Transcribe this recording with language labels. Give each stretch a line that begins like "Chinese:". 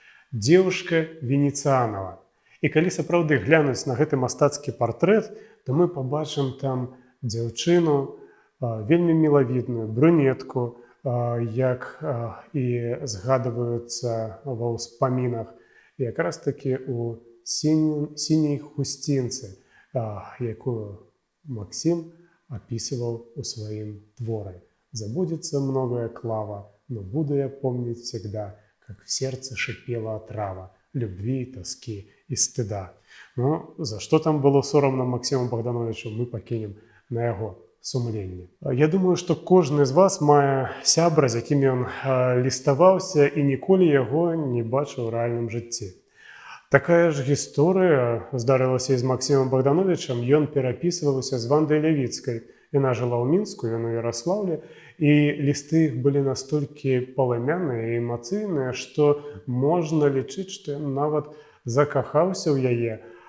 Belarusian: Дзеўушка Венецыянава. І калі сапраўды глянуць на гэты мастацкі партрэт, то мы пабачым там дзяўчыну, вельмі мілавідную, брюнетку, як і згадваюцца ва ўспамінах, якраз такі у сіняй хусцінцы, якую Максім
Russian: описывал у своим
Belarusian: творе.
Russian: Забудется многое клава, но буду я помнить всегда, как в сердце шипела отрава любви, тоски и стыда.
Belarusian: За что там было соромно Максиму Богдановичу, мы пакінем на яго сумленне. Я думаю, што кожны з вас мае сябра, з якім ён ліставаўся і ніколі яго не бачыў у рэальным жыцці. Такая ж гісторыя здарылася і з Максімам Богдановичам. Ён перапісваўся з Вандай Лявіцкай. Яна жыла ў Мінску, ён у Яраслаўлі, і лісты іх былі настолькі паламяныя і эмацыйныя, што можна лічыць, што ён нават закахаўся ў яе.